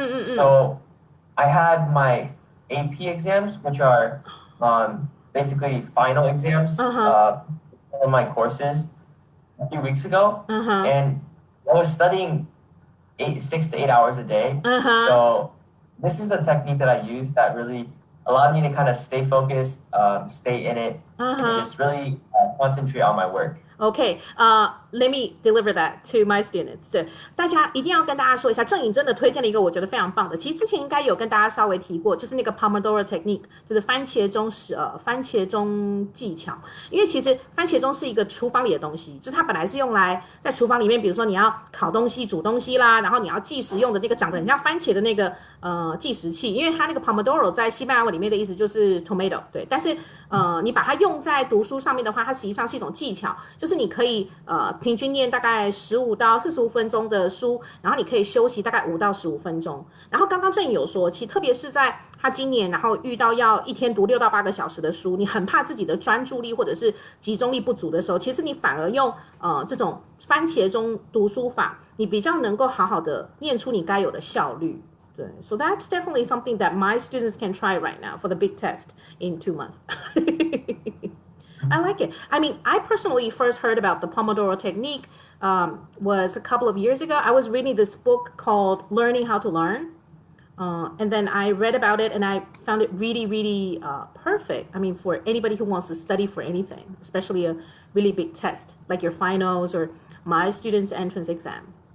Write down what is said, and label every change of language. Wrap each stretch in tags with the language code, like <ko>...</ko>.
<en>So I had my AP exams, which are basically final exams for my courses a few weeks ago, and I was studying 6 to 8 hours a day. So this is the technique that I use that really allowed me to kind of stay focused, stay in it, and just really concentrate on my work. Okay, let me deliver that to my students.</en> <zh>对，大家一定要跟大家说一下，郑颖真的推荐了一个我觉得非常棒的。其实之前应该有跟大家稍微提过，就是那个 Pomodoro Technique，就是番茄钟技巧。因为其实番茄钟是一个厨房里的东西，就是它本来是用来在厨房里面，比如说你要烤东西、煮东西啦，然后你要计时用的那个长得很像番茄的那个计时器。因为它那个 Pomodoro 在西班牙文里面的意思就是 tomato， 对。但是你把它用在读书上面的话，它实际上是一种技巧，就是你可以平均念大概15到45分钟的书，然后你可以休息大概5到15分钟。然后刚刚郑颖有说，其实特别是在他今年然后遇到要一天读6到8个小时的书，你很怕自己的专注力或者是集中力不足的时候，其实你反而用这种番茄钟读书法，你比较能够好好的念出你该有的效率。对</zh> <en>So that's definitely something that my students can try right now for the big test in 2 months. I like it. I mean, I personally first heard about the Pomodoro Technique was a couple of years ago. I was reading this book called Learning How to Learn. And then I read about it and I found it really, really perfect. I mean, for anybody who wants to study for anything, especially a really big test like your finals or my students' entrance exam.</en>